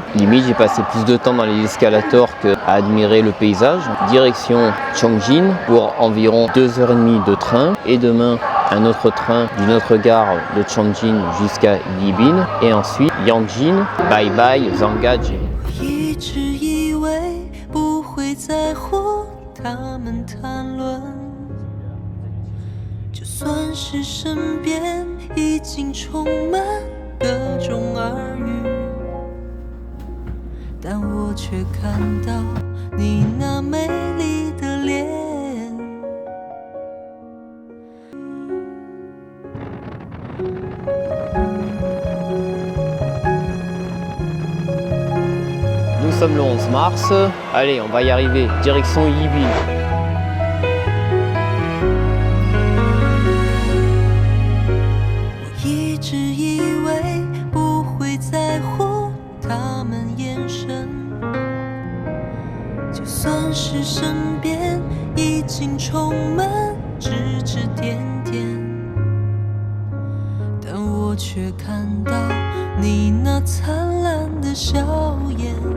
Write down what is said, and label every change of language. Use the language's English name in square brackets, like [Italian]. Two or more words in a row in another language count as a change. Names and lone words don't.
[French] Limite, j'ai passé plus de temps dans les escalators qu'à admirer le paysage. Direction Chongjin pour environ 2h30 de train. Et demain, un autre train d'une autre gare de Chongjin jusqu'à Yibin. Et ensuite, Yangjin, bye bye, Zangadje. [Chinese] 会在乎他们谈论，就算是身边已经充满各种耳语，但我却看到你那美丽的脸。 [French] Nous sommes le 11 mars, allez on va y arriver, direction Yibin. [Chinese] 我一直以为不会在乎他们眼神，就算是身边已经充满指指点点，但我却看到你那灿烂的笑颜。